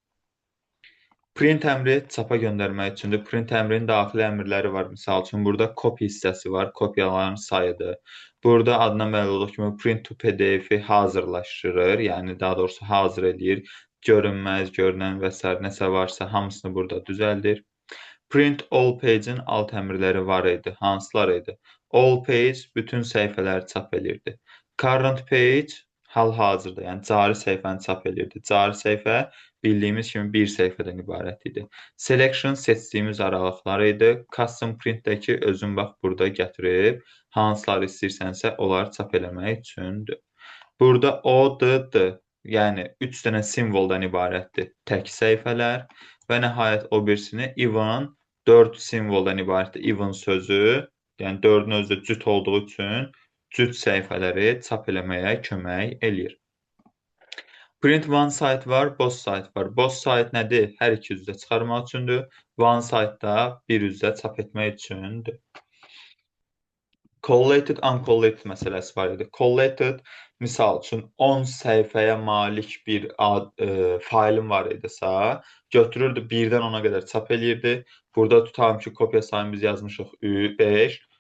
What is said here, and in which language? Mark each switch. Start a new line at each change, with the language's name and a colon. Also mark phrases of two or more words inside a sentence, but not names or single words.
Azerbaijani: Print əmri çapa göndərmək üçündür. Print əmrinin daxili əmrləri var. Misal üçün, burada copy hissəsi var, kopyaların sayıdır. Burada adına məlum olduğu kimi
English: print to PDF-i
Azerbaijani: hazırlaşdırır, yəni daha doğrusu hazır edir. Görünməz, görünən və s. nəsə varsa hamısını burada düzəldir.
English: Print all page-in
Azerbaijani: alt əmrləri var idi. Hansılar idi?
English: All page
Azerbaijani: bütün səhifələri çap edirdi.
English: Current page
Azerbaijani: hal-hazırda, yəni cari səhifəni çap edirdi. Cari səhifə bildiyimiz kimi bir səhifədən ibarət idi. Selection seçdiyimiz aralıqlar idi.
English: Custom printdəki
Azerbaijani: özün bax burada gətirib hansıları istəyirsənsə onları çap eləmək üçündür. Burada ODD, yəni 3 dənə simvoldan ibarətdir tək səhifələr və nəhayət o birisini even 4 simvoldan ibarətdir. Even sözü, yəni 4-ün özü də cüt olduğu üçün cüt səhifələri çap eləməyə kömək eləyir.
English: Print one site var, both site var. Both site
Azerbaijani: nədir? Hər iki üzdə çıxarmaq üçündür.
English: One site
Azerbaijani: da bir üzdə çap etmək üçündür.
English: Collated, uncollated
Azerbaijani: məsələsi var idi. Collated, misal üçün 10 səhifəyə malik bir faylım var idisə, götürürdü 1-dən 10-a qədər çap eləyirdi. Burada tutalım ki, kopya sayını biz yazmışıq 5.